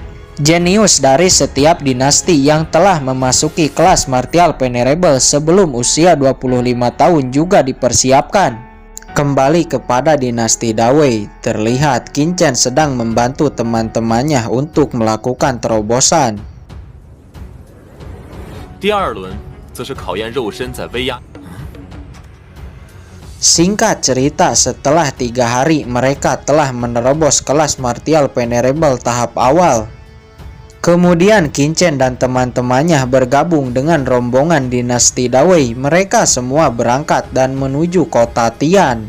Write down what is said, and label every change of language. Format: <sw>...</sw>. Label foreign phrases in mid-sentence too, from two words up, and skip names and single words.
<id>Jenius dari setiap dinasti yang telah memasuki kelas Martial Venerable sebelum usia 25 tahun juga dipersiapkan. Kembali kepada dinasti Dawei, terlihat Qin Chen sedang membantu teman-temannya untuk melakukan terobosan.</id> <zh>第二轮则是考验肉身在威压。</zh> <id>Singkat cerita, setelah 3 hari mereka telah menerobos kelas Martial Venerable tahap awal. Kemudian Qin Chen dan teman-temannya bergabung dengan rombongan dinasti Dawei. Mereka semua berangkat dan menuju kota Tian.</id>